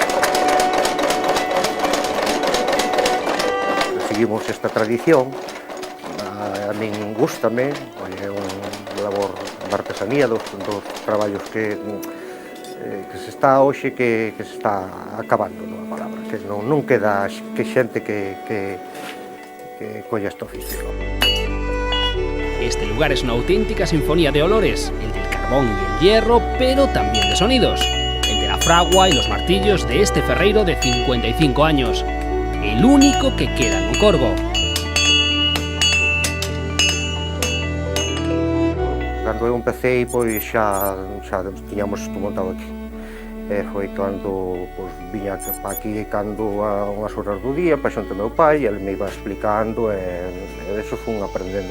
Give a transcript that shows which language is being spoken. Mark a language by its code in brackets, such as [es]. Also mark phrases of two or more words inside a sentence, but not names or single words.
[gl] Seguimos esta tradición, a min gústame, é un labor de artesanía dos traballos que se está hoxe que se está acabando, non a palabra, que non queda que xente que que colla este oficio. [es] Este lugar es una auténtica sinfonía de olores, el del carbón y el hierro, pero también de sonidos. El de la fragua y los martillos de este ferreiro de 55 años, el único que queda en Corgo. [gl] Cando eu empecé, pois xa tiñamos isto montado aquí. Foi cando viña aquí cando a unhas horas do día, para xonte meu pai, ele me iba explicando e eso fun aprendendo.